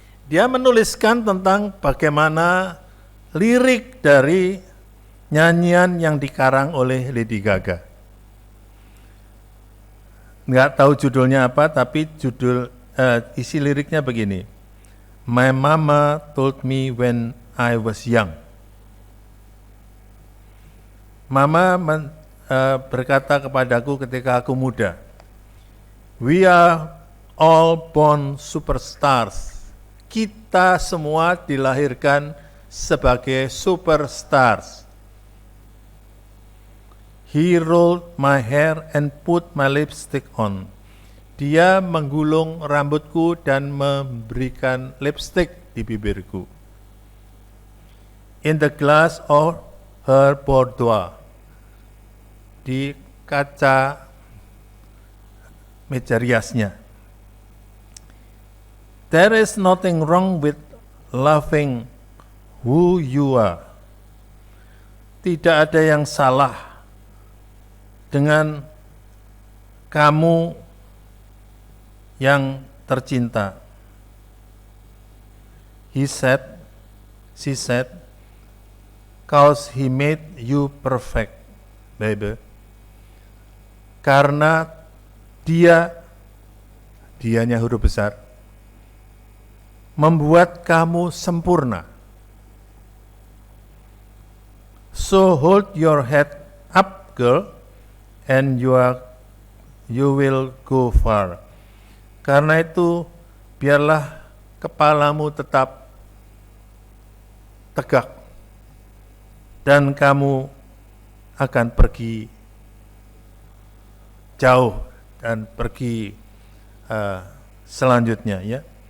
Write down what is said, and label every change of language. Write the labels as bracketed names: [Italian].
[Indonesian] Dia menuliskan tentang bagaimana lirik dari nyanyian yang dikarang oleh Lady Gaga. Nggak tahu judulnya apa, tapi isi liriknya begini. [English] My mama told me when I was young. [Indonesian] Mama berkata kepadaku ketika aku muda, [English] we are all born superstars. [Indonesian] kita semua dilahirkan sebagai superstars. [English] He rolled my hair and put my lipstick on. [Indonesian] Dia menggulung rambutku dan memberikan lipstick di bibirku. [English] In the glass of her boudoir, [Indonesian] di kaca meja riasnya. [English] There is nothing wrong with loving who you are. [Indonesian] Tidak ada yang salah dengan kamu yang tercinta. [English] He said, she said, cause he made you perfect, baby. [Indonesian] Karena dianya huruf besar, membuat kamu sempurna. [English] So hold your head up, girl, and you will go far. [Indonesian] Karena itu, biarlah kepalamu tetap tegak, dan kamu akan pergi jauh dan pergi selanjutnya, ya.